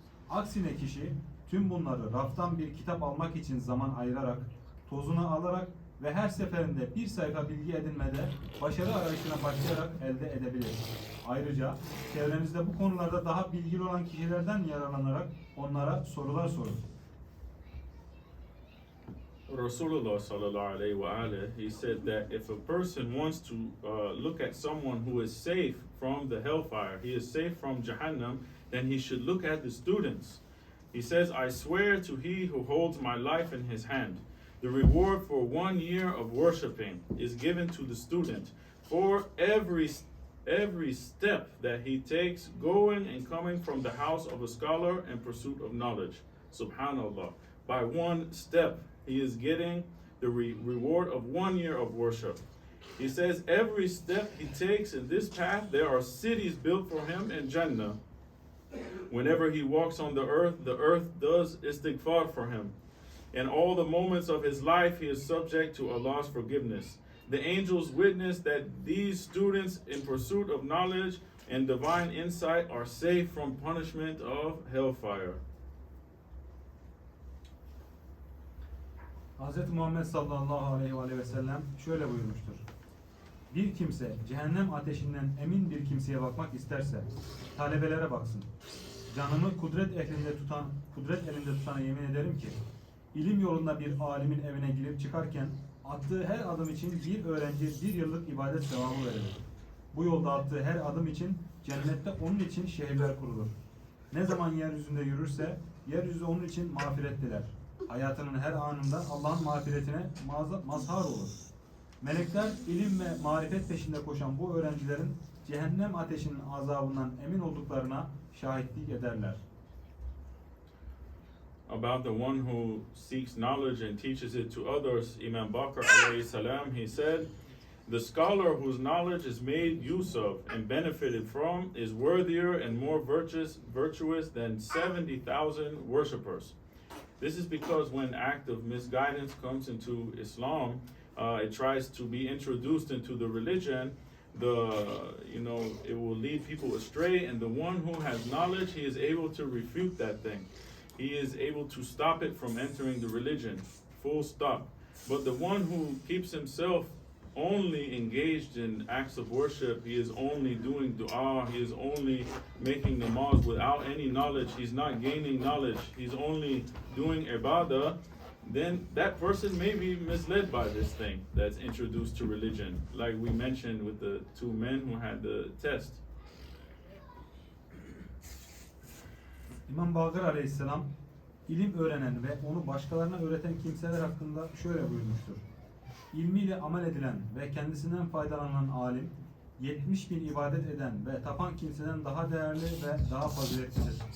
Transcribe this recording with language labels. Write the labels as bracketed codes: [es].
[tr] Aksine kişi tüm bunları raftan bir kitap almak için zaman ayırarak, tozunu alarak ve her seferinde bir sayfa bilgi edinmede başarı arayışına başlayarak elde edebilir. Ayrıca çevrenizde bu konularda daha bilgili olan kişilerden yararlanarak onlara sorular sorun. [en] Rasulullah sallallahu alaihi ve aleyhi, he said that if a person wants to look at someone who is safe from the hellfire, he is safe from Jahannam, then he should look at the students. He says, I swear to he who holds my life in his hand. The reward for 1 year of worshiping is given to the student for every step that he takes going and coming from the house of a scholar in pursuit of knowledge. Subhanallah. By one step, he is getting the reward of 1 year of worship. He says every step he takes in this path, there are cities built for him in Jannah. Whenever he walks on the earth does istighfar for him. In all the moments of his life, he is subject to Allah's forgiveness. The angels witness that these students in pursuit of knowledge and divine insight are safe from punishment of hellfire. [tr] Hz. Muhammed sallallahu aleyhi ve sellem şöyle buyurmuştur. Bir kimse cehennem ateşinden emin bir kimseye bakmak isterse talebelere baksın. Canımı kudret elinde tutana yemin ederim ki İlim yolunda bir alimin evine girip çıkarken attığı her adım için bir öğrenci 1 yıllık ibadet sevabı verilir. Bu yolda attığı her adım için cennette onun için şehirler kurulur. Ne zaman yeryüzünde yürürse yeryüzü onun için mağfiret diler. Hayatının her anında Allah'ın mağfiretine mazhar olur. Melekler ilim ve marifet peşinde koşan bu öğrencilerin cehennem ateşinin azabından emin olduklarına şahitlik ederler. [en] About the one who seeks knowledge and teaches it to others, Imam Baqir alayhi salam, he said, the scholar whose knowledge is made use of and benefited from is worthier and more virtuous than 70,000 worshippers. This is because when act of misguidance comes into Islam, it tries to be introduced into the religion. It will lead people astray, and the one who has knowledge, he is able to refute that thing. He is able to stop it from entering the religion, full stop. But the one who keeps himself only engaged in acts of worship, he is only doing dua, he is only making namaz without any knowledge, he's not gaining knowledge, he's only doing ibadah, then that person may be misled by this thing that's introduced to religion, like we mentioned with the two men who had the test. [tr] İmam Bakır Aleyhisselam ilim öğrenen ve onu başkalarına öğreten kimseler hakkında şöyle buyurmuştur. İlmiyle amel edilen ve kendisinden faydalanan alim, 70 bin ibadet eden ve tapan kimseden daha değerli ve daha faziletlidir.